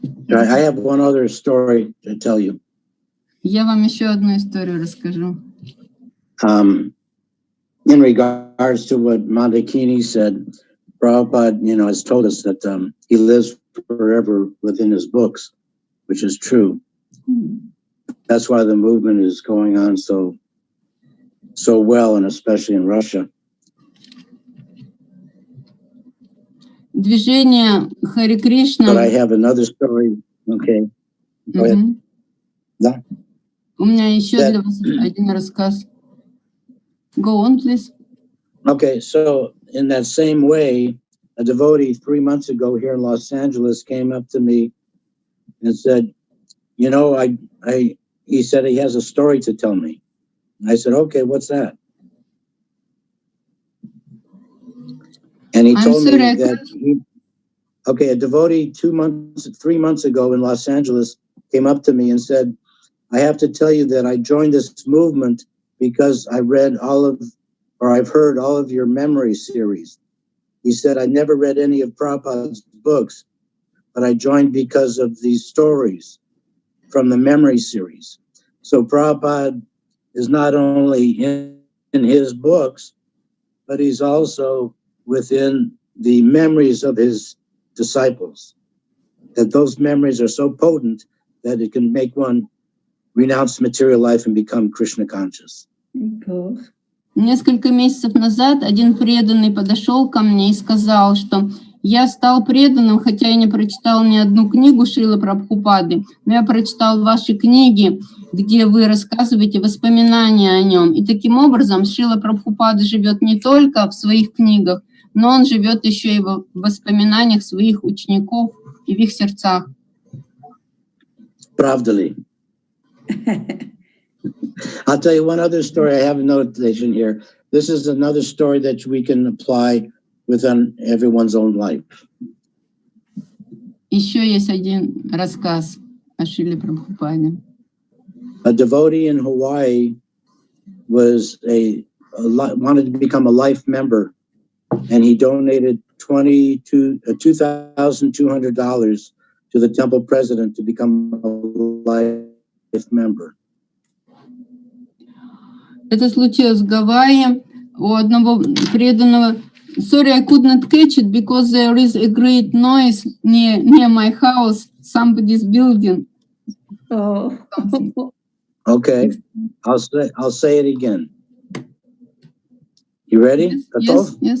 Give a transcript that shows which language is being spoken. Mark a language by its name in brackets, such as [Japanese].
[English] I have one other story to tell you. [Russian] Я вам еще одну историю расскажу. [English] In regards to what Mandakini said, Prabhupada, has told us that he lives forever within his books, which is true. That's why the movement is going on so well, and especially in Russia. [Russian] Движение Харе Кришна. [English] But I have another story. Okay. Go ahead. [Russian] Да. У меня еще для вас один рассказ. [English] Go on, please. Okay, so in that same way, a devotee 3 months ago here in Los Angeles came up to me and said, he said he has a story to tell me. I said, okay, what's that? And he told me that a devotee 3 months ago in Los Angeles came up to me and said, I have to tell you that I joined this movement because I've heard all of your memory series. He said, I never read any of Prabhupada's books, but I joined because of these stories from the memory series. So Prabhupada is not only in his books, but he's also within the memories of his disciples. That those memories are so potent that it can make one renounce material life and become Krishna conscious. [Russian] Несколько месяцев назад один преданный подошел ко мне и сказал, что я стал преданным, хотя я не прочитал ни одну книгу Шрилы Прабхупады, но я прочитал ваши книги, где вы рассказываете воспоминания о нем. И таким образом Шрила Прабхупада живет не только в своих книгах, но он живет еще и в воспоминаниях своих учеников и в их сердцах. Правда ли? [English] I'll tell you one other story. I have a notation here. This is another story that we can apply within everyone's own life. [Russian] Еще есть один рассказ о Шриле Прабхупаде. [English] A devotee in Hawaii wanted to become a life member, and he donated $2,200 to the temple president to become a life member. [Russian] Это случилось в Гавайи у одного преданного. [English] Sorry, I could not catch it because there is a great noise near my house. Somebody's building. Oh. Okay, I'll say it again. You ready? Yes.